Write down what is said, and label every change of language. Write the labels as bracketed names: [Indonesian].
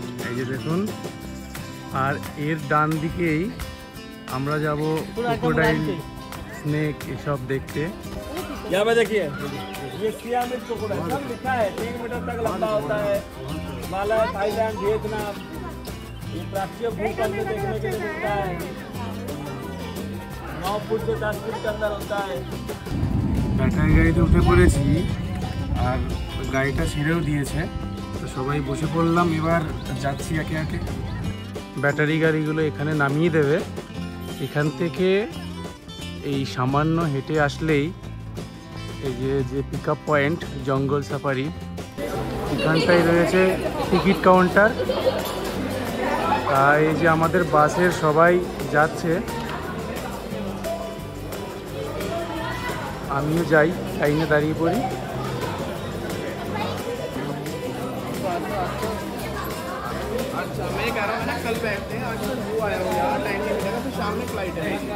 [Bangla] এই যে দেখুন, আর এর ডান দিকেই আমরা যাব ক্রোকোডাইল স্নেক এসব দেখতে। [Hindi] यहाँ पे देखिए, ये सियामीज क्रोकोडाइल सब लिखा है, 3 मीटर तक लंबा होता है। हिमालय, थाईलैंड, वियतनाम, ये प्राच्य भूखंड में देखने के लिए मिलता है। 9 फुट से 10 फुट के अंदर होता है। [Bangla] ব্যাটারি গাড়িতে উঠে পড়েছি আর গাড়িটা ছেড়েও দিয়েছে, তো সবাই বসে পড়লাম। এবার যাচ্ছি একে একে। ব্যাটারি গাড়িগুলো এখানে নামিয়ে দেবে। এখান থেকে এই সামান্য হেঁটে আসলেই এই যে পিক আপ পয়েন্ট জঙ্গল সাফারি, এখানটায় রয়েছে টিকিট কাউন্টার। এই যে আমাদের বাসের সবাই যাচ্ছে, আমিও যাই, লাইনে দাঁড়িয়ে পড়ি। [Hindi] अच्छा मैं कह रहा हूँ ना कल बैठते हैं, आज तो वो आया हो यार, टाइम नहीं मिलेगा, तो शाम में फ्लाइट है।